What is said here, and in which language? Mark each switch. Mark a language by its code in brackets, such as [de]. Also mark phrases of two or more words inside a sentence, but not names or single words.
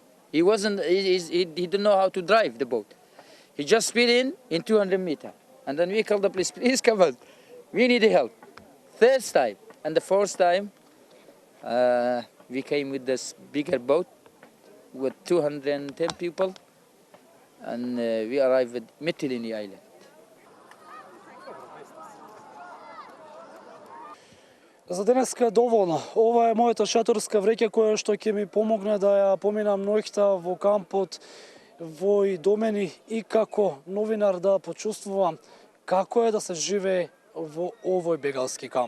[en] He didn't know how to drive the boat. He just speed in 200 meter, and then we called the police. Please come on, we need help. Third time and the fourth time, we came with this bigger boat with 210 people, and we arrived at Mytilene Island. [mk] За денеска е доволно. Ова е мојата шаторска вреќа која што ќе ми помогне да ја поминам ноќта во кампот во ИДОМЕНИ и како новинар да почувствувам како е да се живее во овој бегалски камп.